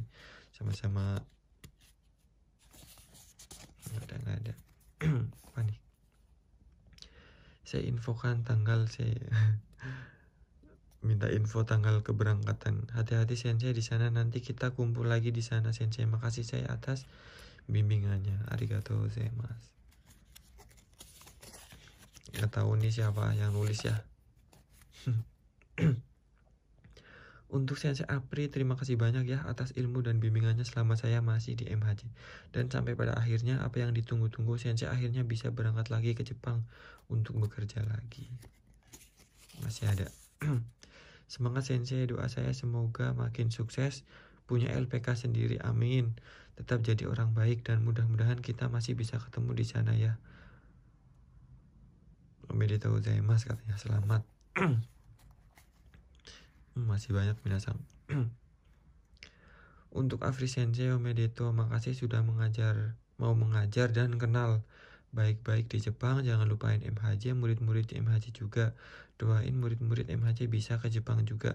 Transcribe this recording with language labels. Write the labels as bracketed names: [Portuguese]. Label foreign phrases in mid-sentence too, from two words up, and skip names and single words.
[Indonesian] Sama-sama. Nggak ada. Apa nih? Saya infokan tanggal saya minta info tanggal keberangkatan. Hati-hati sensei di sana, nanti kita kumpul lagi di sana sensei. Makasih saya atas bimbingannya. [Japanese] ありがとうございます. [Indonesian] Nggak tahu nih siapa yang nulis ya. Untuk Sensei Apri, terima kasih banyak ya atas ilmu dan bimbingannya selama saya masih di MHJ. Dan sampai pada akhirnya apa yang ditunggu-tunggu, Sensei akhirnya bisa berangkat lagi ke Jepang untuk bekerja lagi. Masih ada. Semangat Sensei, doa saya semoga makin sukses, punya LPK sendiri, amin. Tetap jadi orang baik dan mudah-mudahan kita masih bisa ketemu di sana ya. [Japanese] おめでとうございます [Indonesian] katanya, selamat. Masih banyak minasan. Untuk Afri Sensei, omedetou, makasih sudah mau mengajar dan kenal baik-baik di Jepang. Jangan lupain MHJ, murid-murid di MHJ juga. Doain murid-murid MHJ bisa ke Jepang juga.